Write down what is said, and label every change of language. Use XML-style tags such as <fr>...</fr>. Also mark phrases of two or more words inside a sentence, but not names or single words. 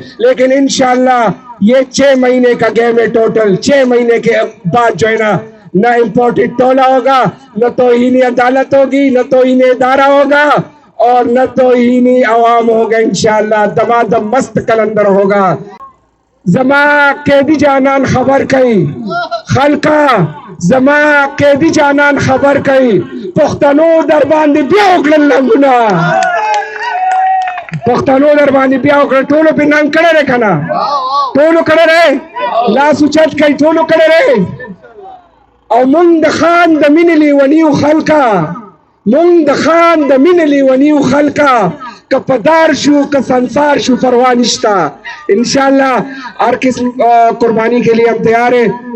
<ur>لیکن انشاءاللہ یہ 6 مہینے کا گیم ہے ٹوٹل. 6 مہینے کے بعد جو ہے نا نہ امپورٹڈ ٹولہ ہوگا, نہ توہینی عدالت ہوگی, نہ توہینی ادارہ ہوگا, اور نہ توہینی عوام ہوگا. انشاءاللہ دمادم مست کلندر ہوگا.</ur> <ps>زما قیدی جانان خبر کئی خلقا, زما قیدی جانان خبر کئی پختنو در باندې بیا وکړل لنګونه, پختنو در باندې بیا وکړل. ټولو په ننګ کړی دی که نه؟ ټولو کړی دی, لاس اوچت کړئ, ټولو کړی دی. او مونږ د خان د مینې لیونیو خلکه مونږ د خان د مینې لیونیو خلکه که پدار شو که سنسار شو پرواہ نشتا</ps> <ur>انشاءاللہ ہر قسم قربانی کے لیے ہم تیار ہیں</ur>